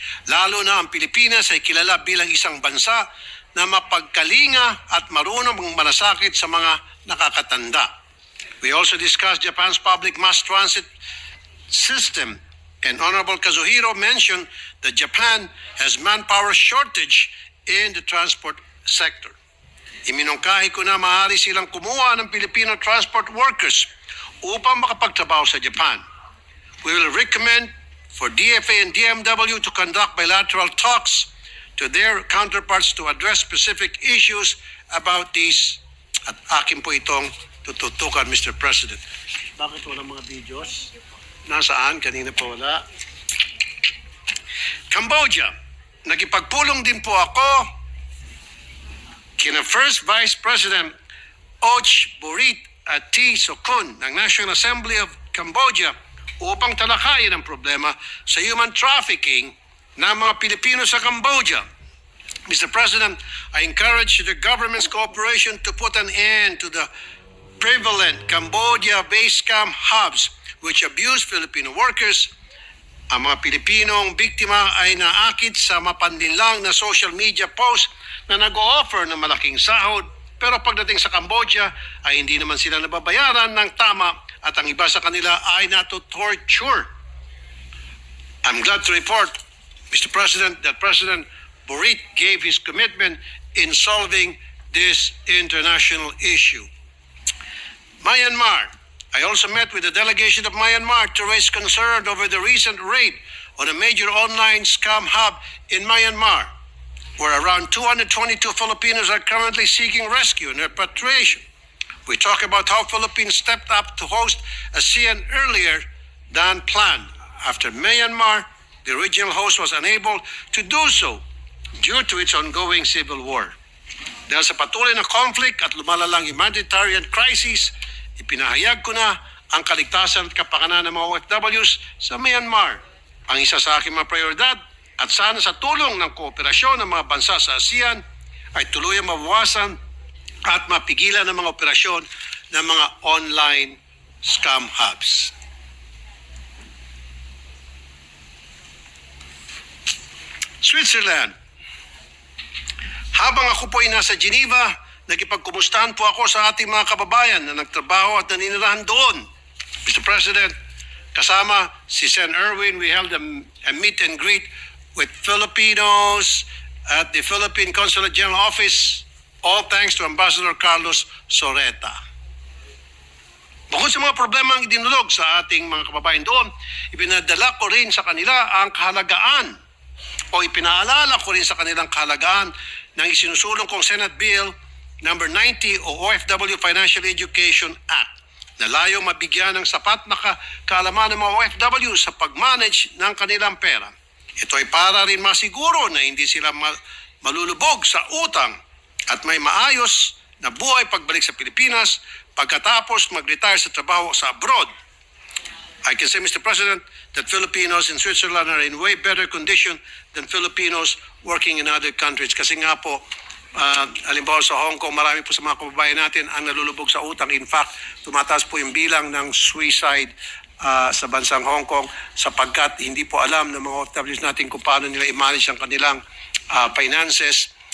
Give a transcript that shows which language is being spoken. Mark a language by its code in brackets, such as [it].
[tl] Lalo na ang Pilipinas ay kilala bilang isang bansa na mapagkalinga at marunong malasakit sa mga nakakatanda. [en] We also discussed Japan's public mass transit system, and Honorable Kazuhiro mentioned that Japan has manpower shortage in the transport sector. [tl] Iminungkahi ko na maaari silang kumuha ng Filipino transport workers upang makapagtrabaho sa Japan. [en] We will recommend for DFA and DMW to conduct bilateral talks to their counterparts to address specific issues about these. [tl] At akin po itong tututukan, Mr. President. Bakit walang mga videos? Nasaan? Kanina po wala. Cambodia. Nagipagpulong din po ako kina First Vice President Och Borit at T. Sokun ng National Assembly of Cambodia upang talakayin ang problema sa human trafficking ng mga Pilipino sa Cambodia. [en] Mr. President, I encourage the government's cooperation to put an end to the prevalent Cambodia-based scam hubs which abuse Filipino workers. [tl] Ang mga Pilipinong biktima ay naakit sa mapanlinlang na social media post na nag-o-offer ng malaking sahod, pero pagdating sa Cambodia ay hindi naman sila nababayaran ng tama at ang iba sa kanila ay nato-torture. [en] I'm glad to report, Mr. President, that President Borit gave his commitment in solving this international issue. Myanmar. I also met with the delegation of Myanmar to raise concern over the recent raid on a major online scam hub in Myanmar, where around 222 Filipinos are currently seeking rescue and repatriation. We talk about how Philippines stepped up to host ASEAN earlier than planned. After Myanmar, the original host was unable to do so due to its ongoing civil war. [tl] Dahil sa patuloy na conflict at lumalalang humanitarian crisis, ipinahayag ko na ang kaligtasan at kapakanan ng mga OFWs sa Myanmar. Ang isa sa aking mga prioridad at sana sa tulong ng kooperasyon ng mga bansa sa ASEAN ay tuluyang mabawasan at mapigilan ang mga operasyon ng mga online scam hubs. Switzerland. Habang ako po ay nasa Geneva, nakipagkumustahan po ako sa ating mga kababayan na nagtrabaho at naninirahan doon. Mr. President, kasama si Sen. [en] Erwin, we held a meet and greet with Filipinos at the Philippine Consulate General Office, all thanks to Ambassador Carlos Soreta. [tl] Bukod sa mga problema ang dinulog sa ating mga kababayan doon, ipinadala ko rin sa kanila ang kahalagaan o ipinaalala ko rin sa kanilang kahalagaan ng isinusulong kong Senate Bill number 90 o OFW Financial Education Act na layo mabigyan ng sapat na kaalaman ng mga OFW sa pag-manage ng kanilang pera. Ito ay para rin masiguro na hindi sila malulubog sa utang at may maayos na buhay pagbalik sa Pilipinas pagkatapos mag-retire sa trabaho sa abroad. [en] I can say, Mr. President, that Filipinos in Switzerland are in way better condition than Filipinos working in other countries. [tl] Kasi nga po, halimbawa sa Hong Kong, marami po sa mga kababayan natin ang nalulubog sa utang. [en] In fact, [tl] tumataas po yung bilang ng suicide sa bansang Hong Kong sapagkat hindi po alam ng mga OFWs natin kung paano nila i-manage ang kanilang finances.